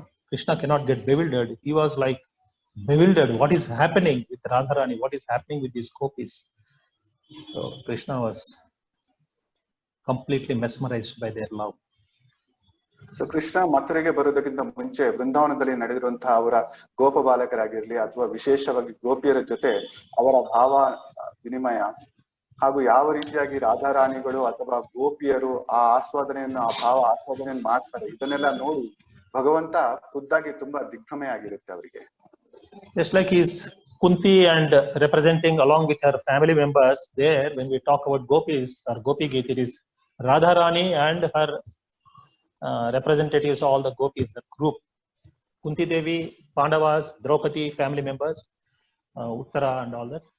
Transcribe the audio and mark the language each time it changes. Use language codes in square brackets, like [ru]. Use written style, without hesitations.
[en] Krishna cannot get bewildered. He was like bewildered. What is happening with Radharani? What is happening with these gopis? So Krishna was completely mesmerized by their love. [kn] So Krishna ಮಥುರೆಗೆ ಬರೋದಕ್ಕಿಂತ ಮುಂಚೆ ಬೃಂದಾವನದಲ್ಲಿ ನಡೆದಿರುವಂತಹ ಅವರ ಗೋಪ ಬಾಲಕರಾಗಿರ್ಲಿ ಅಥವಾ ವಿಶೇಷವಾಗಿ ಗೋಪಿಯರ ಜೊತೆ ಅವರ ಭಾವ ವಿನಿಮಯ ಹಾಗೂ ಯಾವ ರೀತಿಯಾಗಿ ರಾಧಾರಾಣಿಗಳು ಅಥವಾ ಗೋಪಿಯರು ಆ ಭಾವ ಆಸ್ವಾದನೆಯನ್ನು ಮಾಡ್ತಾರೆ, ಇದನ್ನೆಲ್ಲ ನೋಡಿ ಭಗವಂತ ಖುದ್ದಾಗಿ ತುಂಬಾ ದಿಗ್ಭ್ರಮೆ ಆಗಿರುತ್ತೆ ಅವರಿಗೆ. [en] Just like he's Kunti and representing along with her family members there, when we talk about gopis or Gopi Geet, it is Radharani and her representatives, all the gopis, the group. Kunti Devi, Pandavas, Draupadi, family members, Uttara and all that.